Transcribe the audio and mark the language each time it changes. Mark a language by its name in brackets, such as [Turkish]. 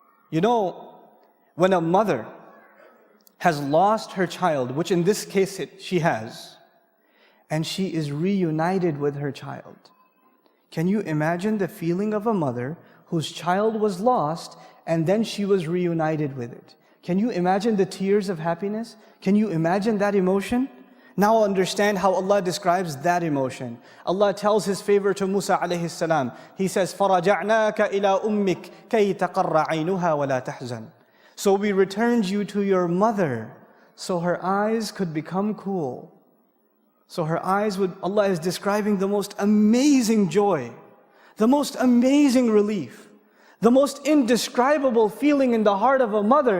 [English] You know, when a mother has lost her child, which in this case she has, and she is reunited with her child. Can you imagine the feeling of a mother whose child was lost and then she was reunited with it? Can you imagine the tears of happiness? Can you imagine that emotion? Now understand how Allah describes that emotion. Allah tells His favor to Musa alayhi salam. He says, [Arabic] فَرَجَعْنَاكَ إِلَىٰ أُمِّكَ كَيْ تَقَرَّ عَيْنُهَا وَلَا تَحْزَنْ. [English] So we returned you to your mother, so her eyes could become cool. So her eyes would, Allah is describing the most amazing joy, the most amazing relief, the most indescribable feeling in the heart of a mother.